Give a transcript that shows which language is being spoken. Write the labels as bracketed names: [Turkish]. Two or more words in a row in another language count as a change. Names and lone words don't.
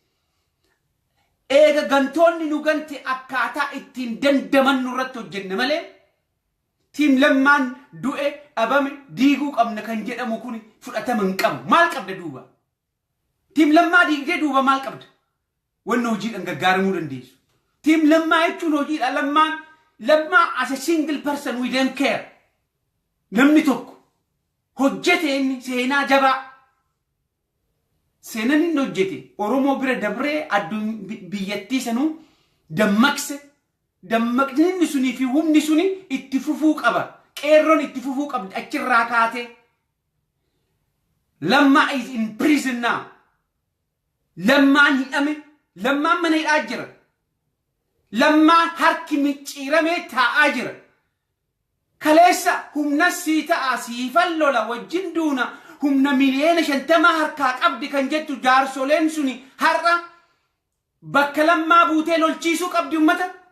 [Oromo] eega gantoonni nu gante akkaataa ittiin dandaman nurratti hojjenne malee tiim lammaan du'e abame diiguu qabna kan jedhamu kun fudhatama hin qabu maal qabda duuba tiim lammaa diigdee duuba maal qabda wanna hojiidhaan gargaaramuu dandeessu tiim lammaa jechuun hojiidha lammaa [English] as a single person we don't care [Oromo] namni tokko hojjete inni seenaa jabaa seenan inni hojjete oromoo bira dabree adduun biyyattii sanuu dammaqni sunii fi humni suni itti fufuu qaba qeerroon itti fufuu qabdi achirraa kaatee lammaa [English] is in prison now [Oromo] lammaan hidhame lammaan mana hidhaa jira lammaan harki micciiramee taa'aa jira kaleessa humna sii ta'a siifan lola wajjin duuna humna miliyoona 50 harkaa qabdi kan jettu jaarsoleen suni har'a bakka lammaa buutee lolchiisuu qabdi ummata